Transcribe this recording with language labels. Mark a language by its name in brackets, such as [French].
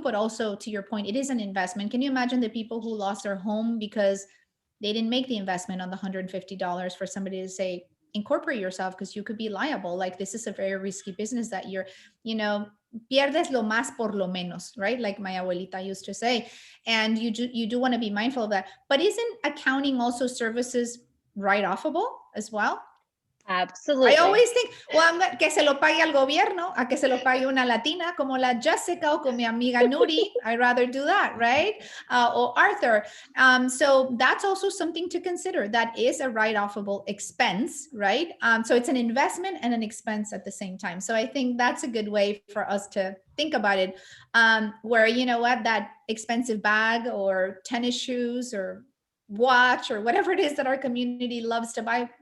[English] But also, to your point, it is an investment. Can you imagine the people who lost their home because they didn't make the investment on the $150 for somebody to say, incorporate yourself because you could be liable? Like, this is a very risky business that you're, [Spanish] pierdes lo más por lo menos, [English] right? Like my abuelita used to say. And you do want to be mindful of that. But isn't accounting also services write-offable as well? Absolutely. I always think, well, [Spanish] que se lo pague al gobierno, a que se lo pague una Latina como la Jessica o como mi amiga Nuri. [English] I'd rather do that, right? Or Arthur. So that's also something to consider. That is a write-offable expense, right? So it's an investment and an expense at the same time. So I think that's a good way for us to think about it, where, that expensive bag or tennis shoes or watch or whatever it is that our community loves to buy.